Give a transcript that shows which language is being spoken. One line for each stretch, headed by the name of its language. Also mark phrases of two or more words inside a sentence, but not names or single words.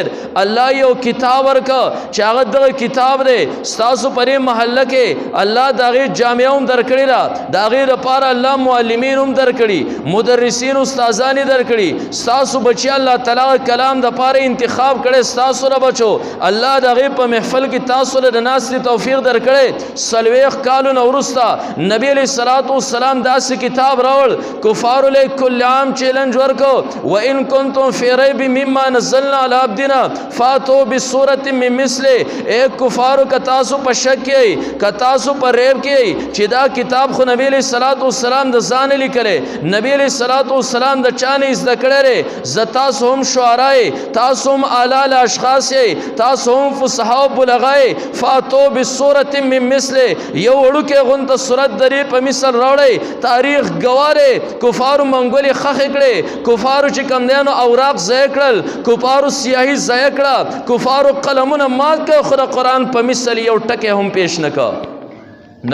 Pashto: الله یو کتاب ورکه چې هغه دغه کتاب دی ستاسو پرې محله کې الله د هغې جامعه هم درکړې ده، د هغې لپاره الله معلمین هم درکړي، مدرسین استادان یې درکړي. ستاسو بچي الله تعالی کلام دپاره انتخاب کړی ستاسو له بچو. الله د هغې په محفل کې تاسو له د ناستې توفیق درکړی. 40 کالو نه وروسته نبی
Arabic: علیه الصلاۃ والسلام
Pashto: داسې کتاب راوړ. کفارو له کل عام چیلنج ورکو
Arabic: وان کنتم فی ریب مما نزلنا علی عبدنا فاتوا بسورة من مثله.
Pashto: اے کفارو که تاسو په شک کې که تاسو په ریب کې چې دا کتاب خو نبی
Arabic: علیه الصلاۃ والسلام
Pashto: د ځانه لیکلی، نبی
Arabic: علیه الصلاۃ والسلام
Pashto: د چا نه زده کړی دی. زه تاسو هم شعرا یې، تاسو هم اعلی اشخاص یې، تاسو هم فصحا او بلغا یې.
Arabic: فاتوا بسورة من مثله،
Pashto: یو وړوکی غونته صورت درې په مثل راوړئ. تاریخ ګواه دی کفارو منګولې خښې کړې، کفارو چې کوم دی نو اوراق ضایع کړل، کفارو سیاهي ضایع کړه، کفارو قلمونه مات کړه، خو د قرآن په مثل یو ټکی هم پیش نه کړه.